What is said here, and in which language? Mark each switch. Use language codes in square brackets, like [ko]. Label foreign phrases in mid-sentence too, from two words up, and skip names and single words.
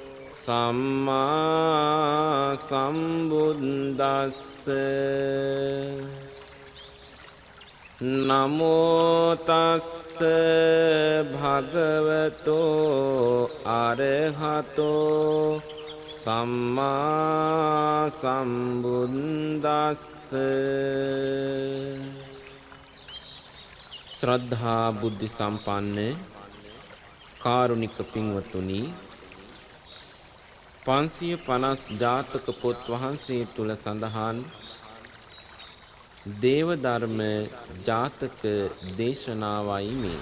[pi] සම්මා සම්බුද්දස්ස නමෝ තස්ස භගවතෝ අරහතෝ සම්මා සම්බුද්දස්ස [si] ශ්‍රද්ධා බුද්ධ සම්පන්න කාරුණික පින්වතුනි 550 ජාතක පොත් වහන්සේ තුල සඳහන් දේව ධර්ම ජාතක දේශනාවයි මේ.